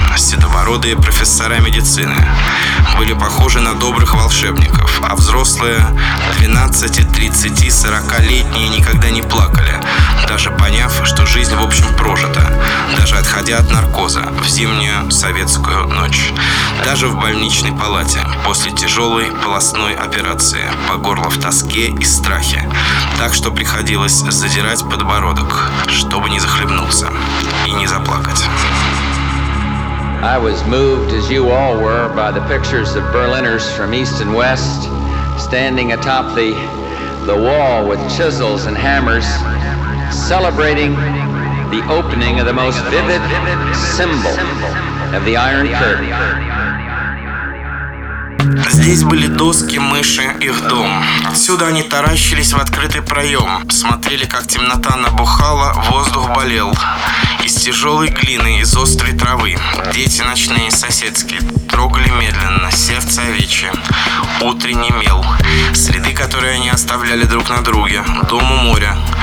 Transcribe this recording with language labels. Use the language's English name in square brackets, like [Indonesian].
[Russian] Седобородые профессора медицины были похожи на добрых волшебников, а взрослые 12-30-40-летние никогда не плакали, даже поняв, что жизнь, в общем, прожита, даже отходя от наркоза в зимнюю советскую ночь, даже в больничной палате после тяжелой полостной операции по горло в тоске и страхе, так что приходилось задирать подбородок, чтобы не захлебнуться и не заплакать. [English] I was moved, as you all were, by the pictures of Berliners from East and West standing atop the wall with chisels and hammers, celebrating the opening of the most vivid symbol of the Iron Curtain. [Russian] Здесь были доски, мыши, их дом. Отсюда они таращились в открытый проем, смотрели, как темнота набухала, воздух болел. Из тяжелой глины, из острой травы, дети ночные соседские трогали медленно сердце овечье, утренний мел, следы, которые они оставляли друг на друге, дом у моря.